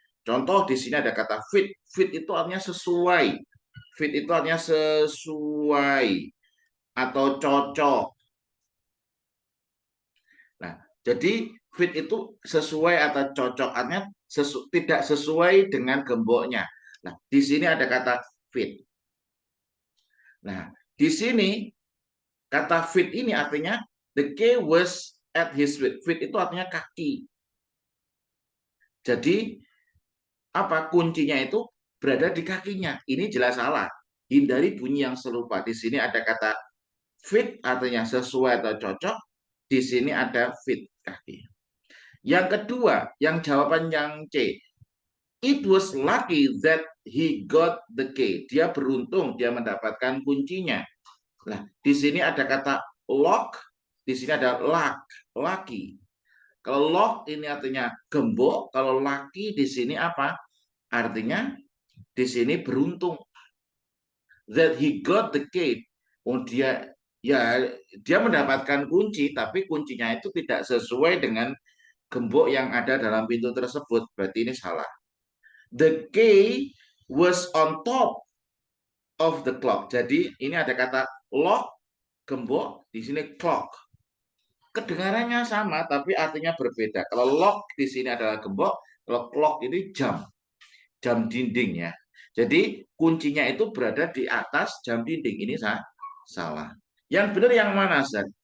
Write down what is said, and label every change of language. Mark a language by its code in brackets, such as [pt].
[id] Contoh di sini ada kata fit. Fit itu artinya sesuai. Fit itu artinya sesuai atau cocok. Nah, jadi fit itu sesuai atau cocok, artinya tidak sesuai dengan gemboknya. Nah, di sini ada kata fit. Nah, di sini kata fit ini artinya [en] the key was at his feet. [id] Feet itu artinya kaki. Jadi apa kuncinya itu berada di kakinya. Ini jelas salah. Hindari bunyi yang serupa. Di sini ada kata fit artinya sesuai atau cocok. Di sini ada fit kaki. Yang kedua, yang jawaban yang C. [en] It was lucky that he got the key. [id] Dia beruntung dia mendapatkan kuncinya. Nah, di sini ada kata lock, di sini ada lucky. Kalau lock ini artinya gembok, kalau lucky di sini apa? Artinya di sini beruntung. [en] That he got the key. [id] Oh, dia mendapatkan kunci, tapi kuncinya itu tidak sesuai dengan gembok yang ada dalam pintu tersebut. Berarti ini salah. [en] The key was on top of the clock. [id] Jadi ini ada kata lock, gembok, di sini clock. Kedengarannya sama tapi artinya berbeda. Kalau lock di sini adalah gembok, kalau clock ini jam dinding ya. Jadi kuncinya itu berada di atas jam dinding. Ini salah. Yang benar yang mana, Zat?